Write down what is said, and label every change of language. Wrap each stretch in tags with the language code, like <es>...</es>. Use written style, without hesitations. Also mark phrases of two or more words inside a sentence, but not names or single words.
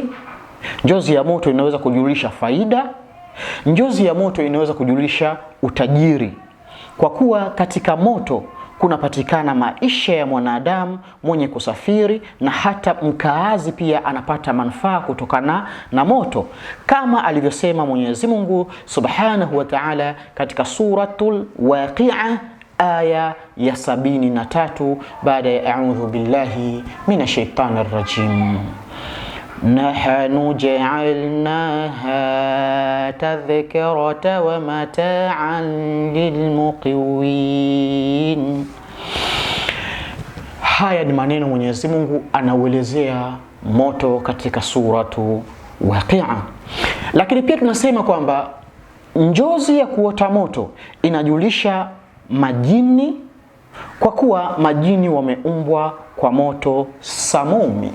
<sw>Njozi ya moto inaweza kujulisha faida. Njozi ya moto inaweza kujulisha utajiri, kwa kuwa katika moto kunapatikana maisha ya mwanadamu mwenye kusafiri, na hata mkaazi pia anapata manufaa kutokana na moto, kama alivyosema Mwenyezi Mungu</sw> <ar>سبحانه وتعالى</ar> <sw>katika suratul Waqi'a aya ya 73 baada ya</sw> <ar>أعوذ بالله من الشيطان الرجيم. نحن جعلناها تذكرة ومتاعا للمقوين.</ar> <sw>Haya ni maneno Mwenyezi Mungu anauelezea moto katika suratu Waqi'a. Lakini pia tunasema kwamba njozi ya kuota moto inajulisha majini, kwa kuwa majini wameumbwa kwa moto samumi.</sw>